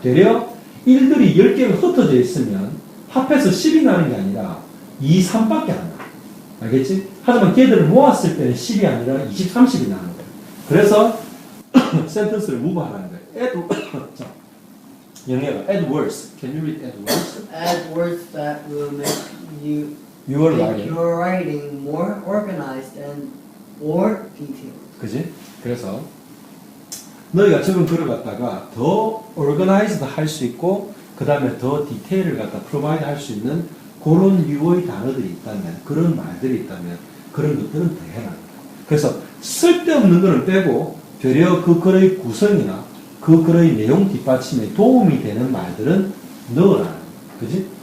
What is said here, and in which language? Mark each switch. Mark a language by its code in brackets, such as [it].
[ko] 되려 일들이 10개가 흩어져 있으면 합해서 10이 나는 게 아니라 2, 3밖에 안 나. 알겠지? 하지만 걔들을 모았을 때는 10이 아니라 20, 30이 나는 거야. 그래서 센텐스를 무브하라는 거야. 자, 영예가 add words. [en] Can you read add words? Add words that will make you Your make writing. your writing more organized and more detailed. [ko] 그지? 그래서 너희가 적은 글을 갖다가 더 organized 할 수 있고 그 다음에 더 디테일을 갖다 provide 할 수 있는 그런 유의 단어들이 있다면 그런 말들이 있다면 그런 것들은 더 해라. 그래서 쓸데없는 거는 빼고 되려 그 글의 구성이나 그 글의 내용 뒷받침에 도움이 되는 말들은 넣어라. 그지?